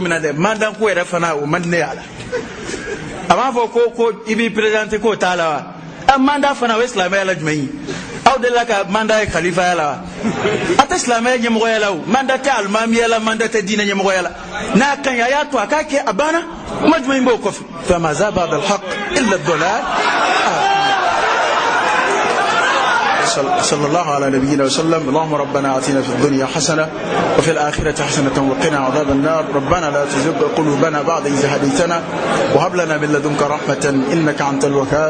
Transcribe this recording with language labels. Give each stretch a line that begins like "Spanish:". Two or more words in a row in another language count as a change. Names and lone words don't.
Bambara: min na dɛ mandanko yɛrɛ fana o man di ne y'a la a b'a fɔ ko i b'i perezante k'o t'a la wa mandat fana o ye silamɛya la jumɛn ye aw delila ka mandat ye kalifaya la wa a tɛ silamɛya ɲɛmɔgɔya la o mandat tɛ alimamiya la mandat tɛ diinɛ ɲɛmɔgɔya la n'a ka ɲi a y'a to a k'a kɛ a banna kuma jumɛn b'o kɔfɛ
Arabic: فماذا بعد الحق إلا الضلال صلى الله على نبينا وسلم. اللهم ربنا آتنا في الدنيا حسنة وفي الآخرة حسنة وقنا عذاب النار. ربنا لا تزغ قلوبنا بعد إذ هديتنا وهب لنا من لدنك رحمة إنك أنت الوهاب.